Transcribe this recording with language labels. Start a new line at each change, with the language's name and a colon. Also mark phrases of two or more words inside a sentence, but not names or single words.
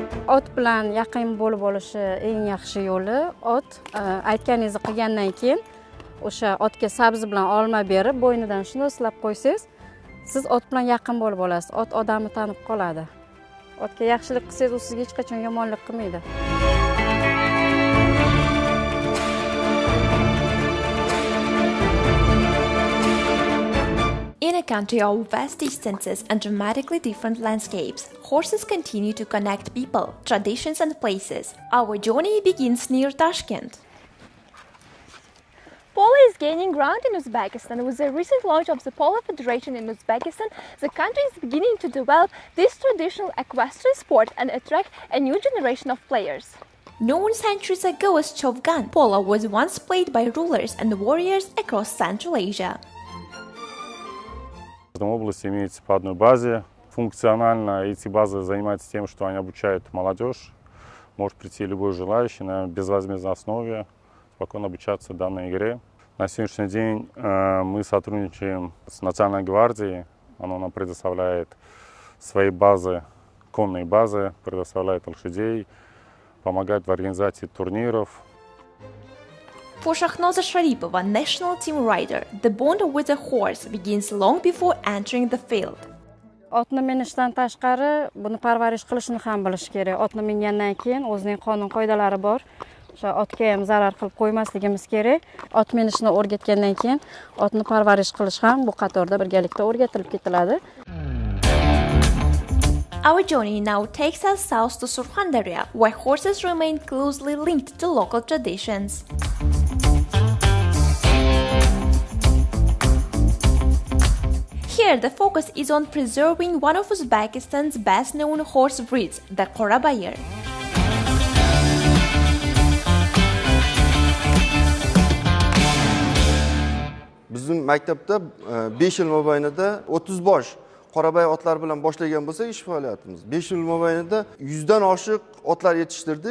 Uzbek: ot bilan yaqin bo'lib olishi eng yaxshi yo'li ot aytganingizni qilgandan keyin o'sha otga sabzi bilan olma berib bo'ynidan shunday silab qo'ysangiz, siz ot bilan yaqin bo'lib olasiz. Ot odamni tanib qoladi. Otga yaxshilik qilsangiz, u sizga hech qachon yomonlik qilmaydi.
English: In a country of vast distances and dramatically different landscapes, horses continue to connect people, traditions and places. Our journey begins near Tashkent. Polo is gaining ground in Uzbekistan. With the recent launch of the Polo Federation in Uzbekistan, the country is beginning to develop this traditional equestrian sport and attract a new generation of players. Known centuries ago as Chovgan, polo was once played by rulers and warriors across Central Asia.
Russian: В каждой области имеется по одной базе. Функционально эти базы занимаются тем, что они обучают молодежь. Может прийти любой желающий на безвозмездной основе, спокойно обучаться данной игре. На сегодняшний день мы сотрудничаем с Национальной гвардией. Она нам предоставляет свои базы, конные базы, предоставляет лошадей, помогает в организации турниров.
English: For Shahnoza Sharipova, national team rider, the bond with a horse begins long before entering the field.
Uzbek: Otni minishdan tashqari, buni parvarish qilishni ham bilish kerak. Otni mingandan keyin o'zining qonun qoidalari bor. O'sha otga ham zarar qilib qo'ymasligimiz kerak. Ot minishni o'rgatgandan keyin otni parvarish qilish ham bu qatorda birgalikda o'rgatilib ketiladi.
English: Our journey now takes us south to Surxondaryo, where horses remain closely linked to local traditions. Here, the focus is on preserving one of Uzbekistan's best-known horse breeds, the Qorabayir.
Uzbek: Bizim maktabda 5 yil mobaynida 30 bosh Qorabay otlar bilan boshlagan bo'lsak ish faoliyatimiz. 5 yil mobaynida 100 dan oshiq otlar yetishtirdik.